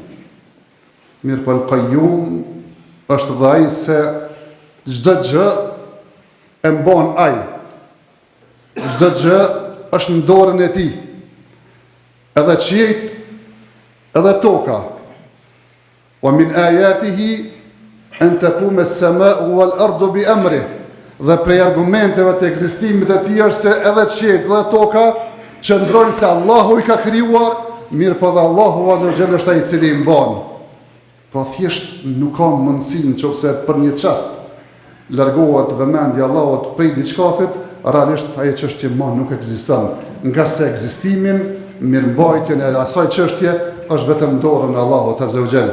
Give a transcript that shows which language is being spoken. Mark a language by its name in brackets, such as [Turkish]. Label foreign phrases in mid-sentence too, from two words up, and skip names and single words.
[Albanian] Mirë po El-Qayyum është dhe ai se çdo gjë e mban ai. Çdo gjë është në dorën e tij. Edhe qiejt, edhe toka. [Arabic] ومن آياته أن تقوم السماء والأرض بأمره. [Albanian] Dhe prej argumenteve të ekzistimit të tij është se edhe qiejt dhe toka qëndrojnë se Allahu i ka krijuar, mirë po dhe Allahu [Arabic] عز وجل [Albanian] është ai i cili i mban. Pra thjesht nuk ka mundësi nëse për një çast largohet vëmendja Allahut prej diçkafit, realisht ajo çështje më nuk ekziston, nga se ekzistimin, mirëmbajtjen e asaj çështje është vetëm dorën e Allahut [Arabic] عز وجل.